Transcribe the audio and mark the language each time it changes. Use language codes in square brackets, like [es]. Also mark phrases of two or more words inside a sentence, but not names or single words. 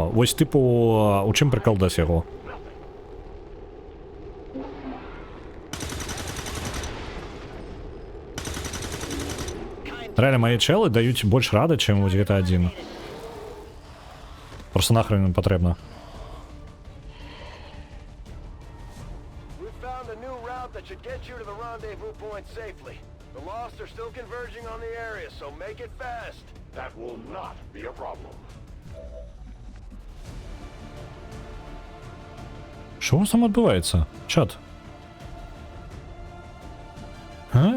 [be] Вось тыпу, у чым прыкалдас яго? Рэальна, мае чэлы даюць больш рады, чым вось гэта адзін. Просто нахрен ім патрэбна. [en] Should get you to the rendezvous point safely. The Lost are still converging on the area, so make it fast. That will not be a problem. [uk] Що у вас там відбувається? [be] Чат? А?